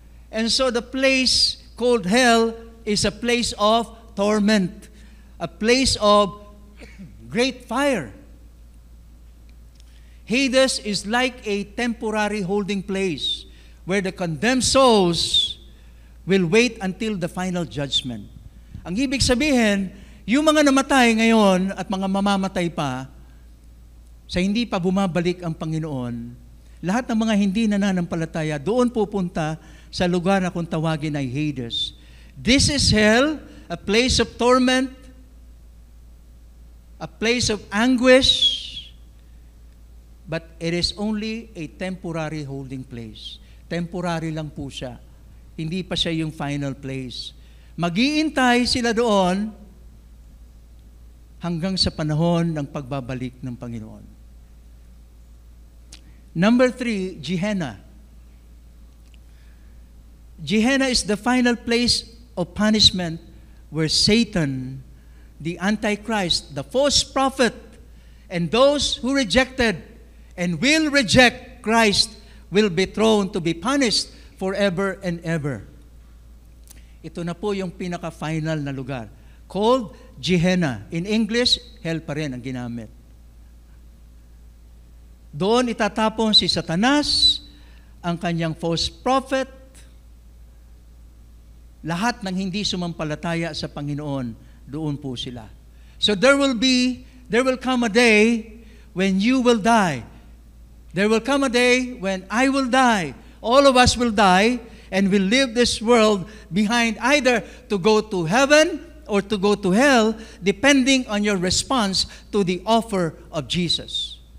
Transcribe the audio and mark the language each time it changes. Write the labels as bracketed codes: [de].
[en] And so the place called hell is a place of torment, a place of great fire. Hades is like a temporary holding place where the condemned souls will wait until the final judgment. [tl] Ang ibig sabihin, yung mga namatay ngayon at mga mamamatay pa, sa hindi pa bumabalik ang Panginoon, lahat ng mga hindi nananampalataya, doon pupunta sa lugar na kung tawagin ay Hades. [en] This is hell, a place of torment, a place of anguish, but it is only a temporary holding place. [tl] Temporary lang po siya. Hindi pa siya yung final place. Mag-iintay sila doon hanggang sa panahon ng pagbabalik ng Panginoon. [en] Number 3, Gehenna. Gehenna is the final place of punishment where Satan, the Antichrist, the false prophet, and those who rejected and will reject Christ will be thrown to be punished forever and ever. [tl] Ito na po yung pinaka-final na lugar, called Gehenna. [en] In English, [tl] hell pa rin ang ginamit. Doon itatapon si Satanas, ang kanyang false prophet, lahat ng hindi sumampalataya sa Panginoon, doon po sila. [en] So there will come a day when you will die. There will come a day when I will die. All of us will die and will leave this world behind, either to go to heaven or to go to hell, depending on your response to the offer of Jesus.